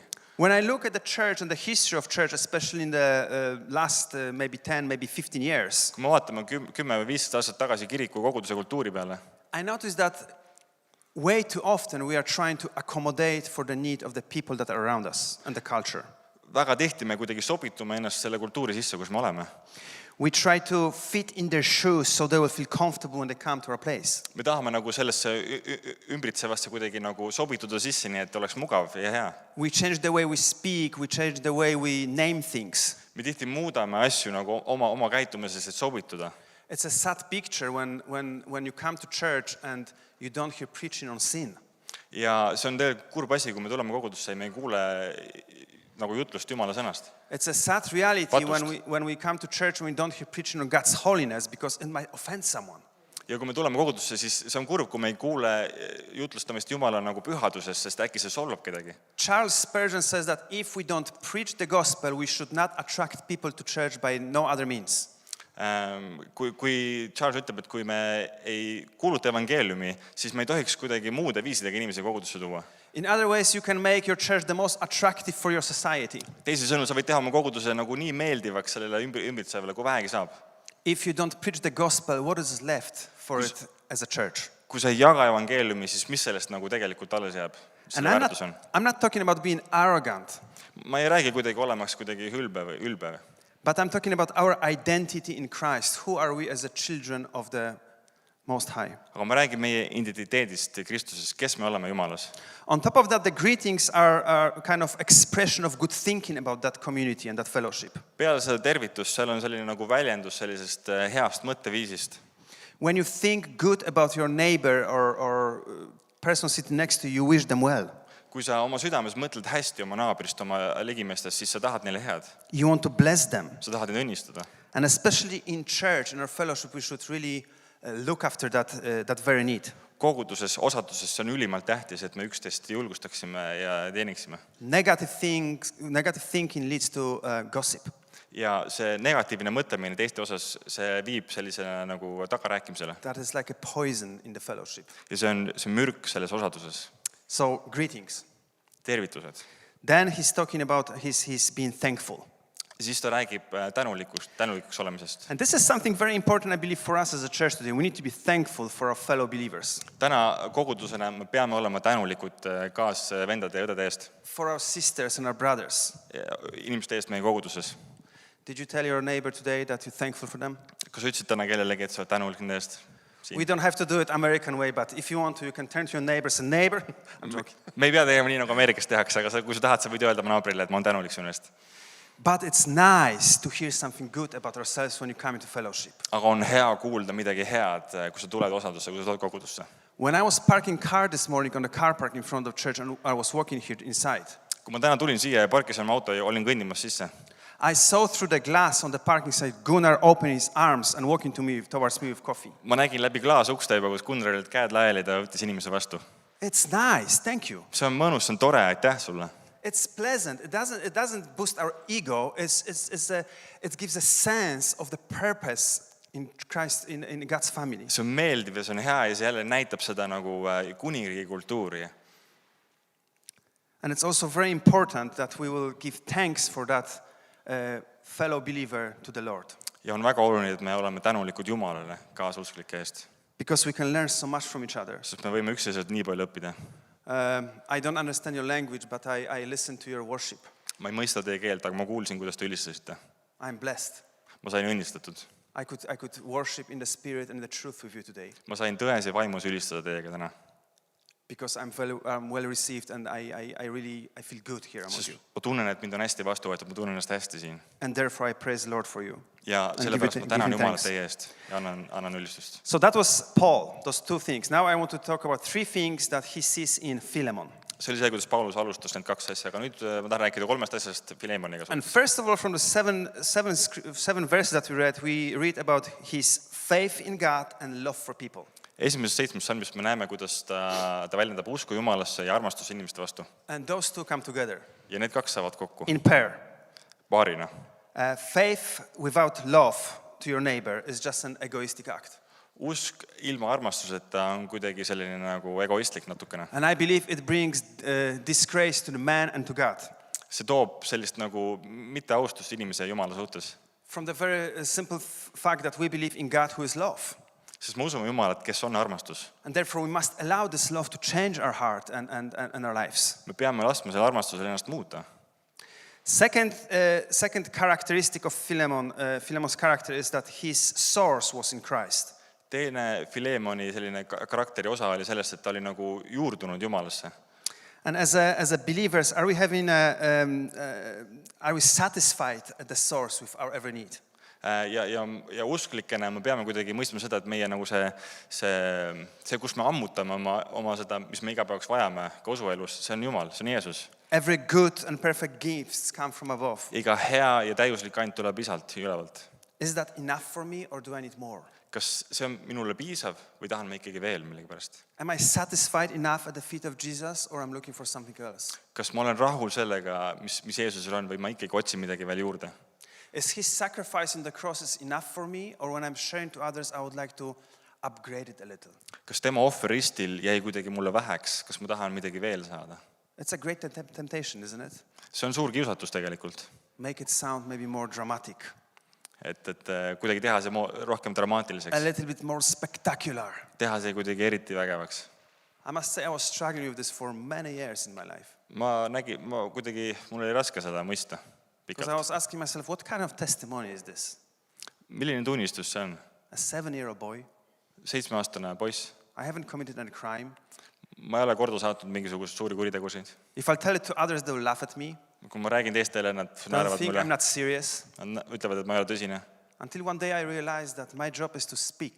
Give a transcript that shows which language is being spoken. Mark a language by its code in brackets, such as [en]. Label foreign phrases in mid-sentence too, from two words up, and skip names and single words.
[en] When I look at the church and the history of church, especially in the last maybe 10, maybe 15 years, [et] Kui me vaatame 10 või 15 aastat tagasi kiriku koguduse kultuuri peale, [en] I notice that way too often we are trying to accommodate for the need of the people that are around us and the culture. [et] väga tihti me kuidagi sobitume ennast selle kultuuri sisse, kus me oleme. [en] We try to fit in their shoes so they will feel comfortable when they come to our place. [et] Me tahame nagu sellesse ümbritsevasse kuidagi nagu sobituda sisse, nii et oleks mugav ja hea. [en] We change the way we speak, we change the way we name things. [et] Me tihti muudame asju nagu oma käitumises, et sobituda. [en] It's a sad picture when you come to church and you don't hear preaching on sin. [et] Ja see on tegelikult kurb asi, kui me tuleme kogudusse ja me ei kuule nagu jutlust Jumala sõnast. [en] It's a sad reality when we come to church and we don't hear preaching on God's holiness because it might offend someone. [et] Ja kui me tuleme kogudusse, siis see on kurb, kui me ei kuule jutlustamist Jumala nagu pühadusest, sest äkki see solvab kedagi. [en] Charles Spurgeon says that if we don't preach the gospel, we should not attract people to church by no other means. [et] Kui Charles ütleb, et kui me ei kuuluta evangeeliumi, siis me ei tohiks kuidagi muude viisidega inimesi kogudusse tuua. [en] In other ways, you can make your church the most attractive for your society. [et] Teise sõnul, sa võid teha oma koguduse nagu nii meeldivaks sellele ümbritsevale, kui vähegi saab. [en] If you don't preach the gospel, what is left for it as a church? [et] Kui sa ei jaga evangeeliumi, siis mis sellest nagu tegelikult alles jääb? Selle väärtus on. [en] I'm not talking about being arrogant. [et] Ma ei räägi kuidagi olemaks kuidagi ülbe. [en] But I'm talking about our identity in Christ. Who are we as the children of the Most High? [et] Aga ma räägin meie identiteedist Kristuses, kes me oleme Jumalas. [en] On top of that, the greetings are kind of expression of good thinking about that community and that fellowship. [et] Peale seda tervitust, seal on selline nagu väljendus sellisest heast mõtteviisist. [en] When you think good about your neighbor or person sitting next to you, wish them well. [et] Kui sa oma südames mõtled hästi oma naabrist, oma ligimeestest, siis sa tahad neile head. [en] You want to bless them. [et] Sa tahad neid õnnistada. [en] And especially in church, in our fellowship, we should really look after that very need. [et] Koguduses, osatuses see on ülimalt tähtis, et me üksteist julgustaksime ja teeniksime. [en] Negative thinking leads to gossip. [et] Ja see negatiivne mõtlemine teiste osas, see viib sellisena nagu tagarääkimisele. [en] That is like a poison in the fellowship. [et] Ja see on mürk selles osatuses. [en] So, greetings. [et] Tervitused. [en] Then he's talking about he's being thankful. [et] Siis ta räägib tänulikuks olemisest. [en] And this is something very important, I believe, for us as a church today. We need to be thankful for our fellow believers. [et] Täna kogudusena me peame olema tänulikud kaasvendade ja õdede eest. [en] For our sisters and our brothers. [et] Inimeste eest meie koguduses. [en] Did you tell your neighbor today that you're thankful for them? [et] Kas sa ütlesid täna kellelegi, et sa oled tänulik nende eest? [en] We don't have to do it American way, but if you want to, you can turn to your neighbor and say, neighbor, I'm joking. [et] Me ei pea tegema nii, nagu Ameerikas tehakse, aga kui sa tahad, sa võid öelda oma naabrile, et ma olen tänulik sinu eest. [en] But it's nice to hear something good about ourselves when you come into fellowship. [et] Aga on hea kuulda midagi head, kui sa tuled osadusse, kui sa tuled kogudusse. [en] When I was parking car this morning on the car park in front of church and I was walking here inside. [et] Kui ma täna tulin siia ja parkisin oma auto ja olin kõndimas sisse. [en] I saw through the glass on the parking side Gunnar open his arms and walking towards me with coffee. [et] Ma nägin läbi klaasukste juba, kus Gunnar olid käed laiali, ta võttis inimese vastu. [en] It's nice, thank you. [et] See on mõnus, see on tore, aitäh sulle. [en] It's pleasant. It doesn't boost our ego. It gives a sense of the purpose in Christ, in God's family. [et] see on meeldiv ja see on hea ja see jälle näitab seda nagu kuningriigi kultuuri. [en] And it's also very important that we will give thanks for that fellow believer to the Lord. [et] Ja on väga oluline, et me oleme tänulikud Jumalale kaasusklike eest, [en] Because we can learn so much from each other. [et] sest me võime üksteiselt nii palju õppida. [en] I don't understand your language, but I listen to your worship. [et] Ma ei mõista teie keelt, aga ma kuulsin, kuidas te ülistasite. [en] I'm blessed. [et] Ma sain õnnistatud. [en] I could worship in the spirit and the truth with you today. [et] Ma sain tões ja vaimus ülistada teiega täna. [en] Because I'm well received and I feel good here among [et] Sest [en] you. [et] ma tunnen, et mind on hästi vastu võetud, ma tunnen ennast hästi siin. [en] And therefore I praise the Lord for you. [et] Ja [en] And [et] sellepärast [en] give [et] ma tänan [en] him [et] Jumalat [en] thanks. [et] teie eest ja annan ülistust. [en] So that was Paul, those two things. Now I want to talk about three things that he sees in Philemon. [et] See oli see, kuidas Paulus alustas need kaks asja, aga nüüd ma tahan rääkida kolmest asjast Filemoniga. [en] And first of all, from the seven verses that we read about his faith in God and love for people. [et] Esimeses 7 salmist me näeme, kuidas ta väljendab usku Jumalasse ja armastust inimeste vastu. [en] And those two come together [et] Ja need kaks saavad kokku [en] in pair. [et] paarina. [en] Faith without love to your neighbor is just an egoistic act. [et] Usk ilma armastuseta on kuidagi selline nagu egoistlik natukene. [en] And I believe it brings disgrace to the man and to God. [et] See toob sellist nagu mitteaustust inimese ja Jumala suhtes. [en] From the very simple fact that we believe in God who is love. [et] Sest me usume Jumalat, kes on armastus. [en] And therefore we must allow this love to change our heart and our lives. [et] Me peame laskma selle armastusel ennast muuta. [en] Second characteristic of Philemon's character is that his source was in Christ. [et] Teine Filemoni selline karakteri osa oli sellest, et ta oli nagu juurdunud Jumalasse. [en] And as a believers, are we satisfied at the source with our every need? [et] Ja usklikena me peame kuidagi mõistma seda, et meie nagu see kus me ammutame oma seda, mis me igapäevaks vajame ka usuelus, see on Jumal, see on Jeesus. [en] Every good and perfect gifts come from above. [et] Iga hea ja täiuslik ainult tuleb isalt ülevalt. [en] Is that enough for me or do I need more? [et] Kas see on minule piisav või tahan ma ikkagi veel millegipärast? [en] Am I satisfied enough at the feet of Jesus or I'm looking for something else? [et] Kas ma olen rahul sellega, mis Jeesusel on või ma ikkagi otsin midagi veel juurde? [en] Is his sacrifice on the cross is enough for me or when I'm sharing to others I would like to upgrade it a little? [et] Kas tema ohver ristil jäi kuidagi mulle väheks? Kas ma tahan midagi veel saada? [en] It's a great temptation, isn't it? [et] See on suur kiusatus tegelikult. [en] Make it sound maybe more dramatic. [et] Et kuidagi teha see rohkem [en] A [et] dramaatiliseks. [en] little bit more spectacular. [et] Teha see kuidagi eriti vägevaks. [en] I must say I was struggling with this for many years in my life. [et] Mul oli raske seda mõista. [en] Because I was asking myself, what kind of testimony is this? [et] Milline tunnistus see on? [en] A 7-year-old boy. [et] 7-aastane poiss. [en] I haven't committed any crime. [et] Ma ei ole korda saatnud mingisugust suuri kuritegusid. [en] If I tell it to others, they will laugh at me. [et] Kui ma räägin teistele, nad [en] They'll [et] naeravad [en] think [et] mulle. [en] I'm not serious. [et] Nad ütlevad, et ma ei ole tõsine. [en] Until one day I realized that my job is to speak.